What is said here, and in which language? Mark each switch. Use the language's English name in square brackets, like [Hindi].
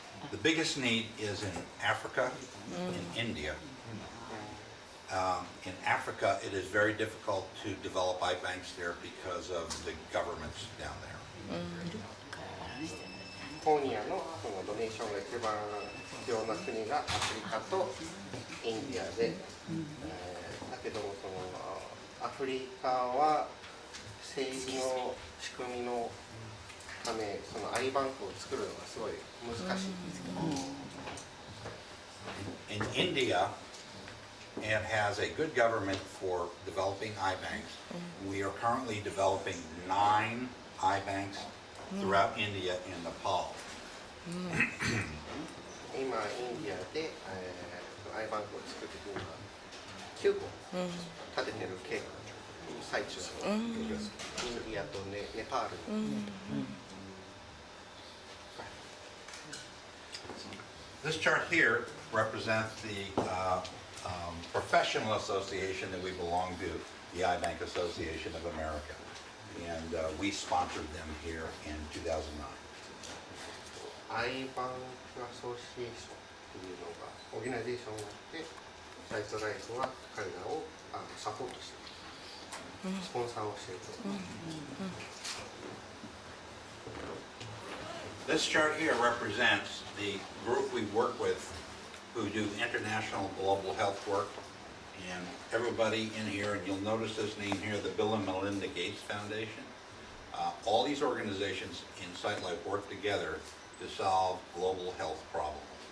[English] The biggest need is in Africa, in India. In Africa, it is very difficult to develop eye banks there because of the governments down there. [Japanese] コニアのそのドネーションが一番必要な国がアフリカとインディアで、だけどもそのアフリカは政治の仕組みのためそのアイバンクを作るのがすごい難しいんですけど、 [English] In India, it has a good government for developing eye banks. We are currently developing 9 eye banks throughout India and Nepal. [Japanese] 今インディアで、アイバンクを作って今9個立ててる計画最中の、インディアとネパールに。 [English] This chart here represents the professional association that we belong to, the Eye Bank Association of America. And we sponsored them here in 2009. [Japanese] アイバンクアソシエーションというのがオーガナイゼーションがあってサイトライフは彼らをサポートしているスポンサーをしている。 [English] This chart here represents the group we work with who do international global health work. And everybody in here, and you'll notice this name here, the Bill and Melinda Gates Foundation. All these organizations in SightLife work together to solve global health problems.